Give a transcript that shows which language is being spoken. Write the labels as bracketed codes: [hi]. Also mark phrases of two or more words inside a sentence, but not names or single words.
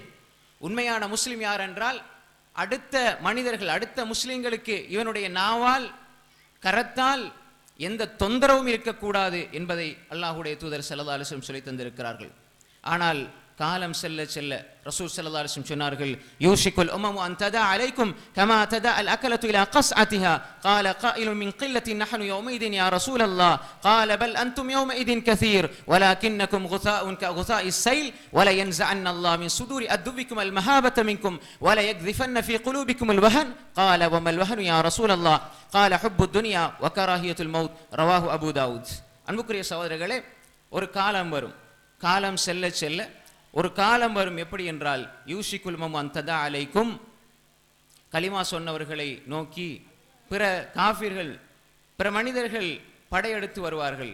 [ta] உண்மையான முஸ்லிம் யார் என்றால் அடுத்த மனிதர்கள், அடுத்த முஸ்லிம்களுக்கு இவனுடைய நாவால், கரத்தால் எந்த தொந்தரவும் இருக்கக்கூடாது என்பதை அல்லாஹ்வுடைய தூதர் [ar] صلى الله عليه وسلم [ta] சொல்லி தந்திருக்கிறார்கள். ஆனால் காலம் செல்ல செல்ல ரசூல் [ar] صلى الله عليه وسلم [ta] சொன்னார்கள், [ar] يوشك الأمم أن تداعى عليكم كما تداعى الأكلة إلى قصعتها. قال قائل من قلة نحن يومئذ يا رسول الله قال بل أنتم يومئذ كثير ولكنكم غثاء كغثاء السيل ولا ينزعن الله من صدور أدبكم المهابة منكم ولا يقذفن في قلوبكم الوهن. قال وما الوهن يا رسول الله قال حب الدنيا وكراهية الموت. رواه أبو داود. [ta] அன்புக்குரிய சகோதரர்களே, ஒரு காலம் வரும், காலம் செல்ல செல்ல ஒரு காலம் வரும். எப்படி என்றால், [ar] يوشك الأمم أن تداعى عليكم, [ta] கலிமா சொன்னவர்களை நோக்கி பிற காஃபிர்கள், பிற மனிதர்கள் படையெடுத்து வருவார்கள்.